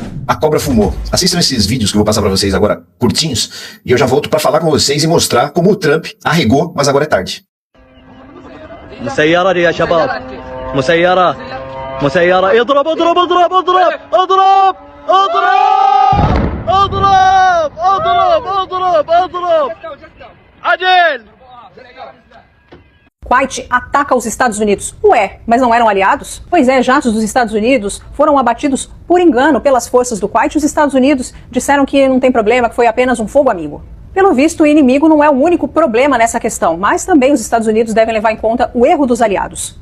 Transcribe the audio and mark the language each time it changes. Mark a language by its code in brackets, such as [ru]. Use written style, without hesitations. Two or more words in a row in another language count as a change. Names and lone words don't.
[pt] A cobra fumou. Assistam esses vídeos que eu vou passar pra vocês agora, curtinhos, e eu já volto pra falar com vocês e mostrar como o Trump arregou, mas agora é tarde. [ar] مسيرة يا شباب مسيرة مسيرة اضرب اضرب اضرب اضرب اضرب اضرب اضرب اضرب اضرب اضرب عجل. [pt] Kuwait ataca os Estados Unidos. Ué, mas não eram aliados? Pois é, jatos dos Estados Unidos foram abatidos por engano pelas forças do Kuwait. Os Estados Unidos disseram que não tem problema, que foi apenas um fogo amigo. Pelo visto, o inimigo não é o único problema nessa questão, mas também os Estados Unidos devem levar em conta o erro dos aliados.